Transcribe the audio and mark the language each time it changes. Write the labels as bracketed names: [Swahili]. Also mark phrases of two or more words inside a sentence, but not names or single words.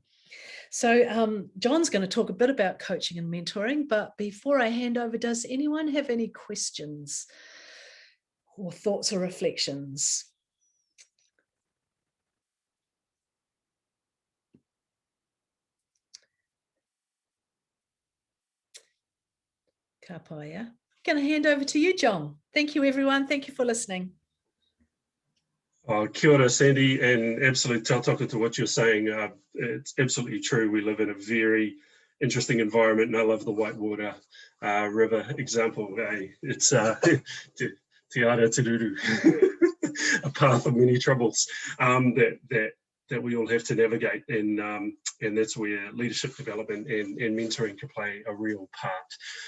[English] So John's going to talk a bit about coaching and mentoring, but before I hand over, does anyone have any questions or thoughts or reflections? Kapaya. I'm going to hand over to you, John. Thank you, everyone. Thank you for listening. [Māori] Kia ora, [English] Sandy, and [Māori] absolute tautoko [English] to what you're saying. It's absolutely true. We live in a very interesting environment, and I love the Whitewater River example. [Māori] It's Te Ara Te Ruru, [English] a path of many troubles that we all have to navigate, and that's where leadership development and mentoring can play a real part.